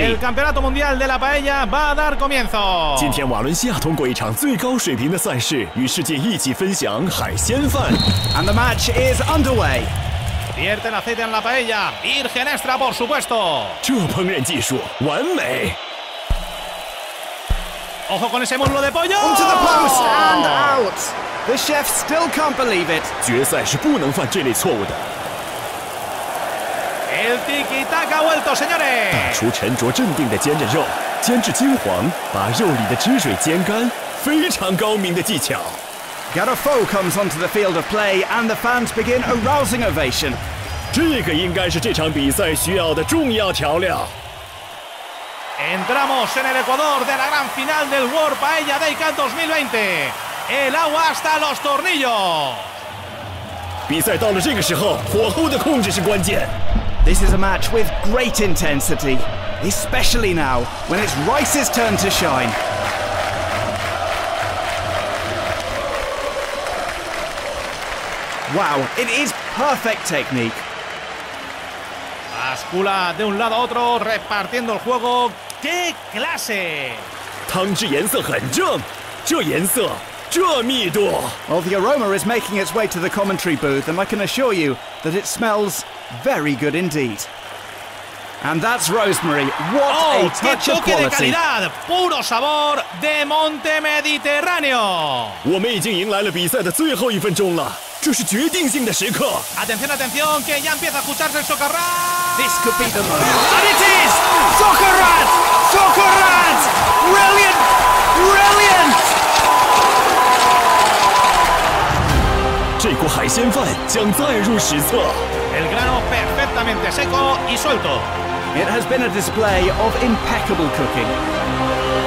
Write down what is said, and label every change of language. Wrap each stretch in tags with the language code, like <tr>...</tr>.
<es>El Campeonato Mundial de la Paella va a dar comienzo.</es> <zh>今天瓦伦西亚通过一场最高水平的赛事，与世界一起分享海鲜饭。</zh> <en>And the match is underway.</en> <es>Vierten aceite en la paella, virgen extra por supuesto.</es> <zh>这烹饪技术完美。</zh> <es>Ojo con ese muslo de pollo.</es> <en>Onto the post and out. The chef still can't believe it.</en> <zh>决赛是不能犯这类错误的。</zh> <es>El tiki-taka ha vuelto, señores.</es> <zh>大厨沉着镇定地煎着肉，煎至金黄，把肉里的汁水煎干，非常高明的技巧。</zh> <en>Garofo comes onto the field of play and the fans begin a rousing ovation.</en> <zh>这个应该是这场比赛需要的重要调料。</zh> <es>Entramos en el Ecuador de la gran final del World Paella Day Cup 2020. El agua hasta los tornillos.</es> <zh>比赛到了这个时候，火候的控制是关键。</zh> <en>This is a match with great intensity, especially now when it's Rice's turn to shine. Wow, it is perfect technique.</en> <es>Bascula de un lado a otro, repartiendo el juego. ¡Qué clase!</es> <zh>汤汁颜色很正，这颜色，这密度。</zh> <en>Well, the aroma is making its way to the commentary booth, and I can assure you that it smells very good indeed. And that's Rosemary. What</en> <es>¡Oh, qué</es> <en>touch of</en> <es>toque de</es> <en>quality!</en> <es>calidad! ¡Puro sabor de Monte Mediterráneo!</es> <zh>我们已经迎来了比赛的最后1分钟了，这是决定性的时刻。</zh> <es>Atención, atención, que ya empieza a escucharse el socarrán.</es> <en>This could be the moment. And it is Socarrat! Socarrat! Brilliant! Brilliant!</en> <zh>这锅海鲜饭将载入史册。</zh> <es>El grano perfectamente seco y suelto.</es> <en>It has been a display of impeccable cooking.</en>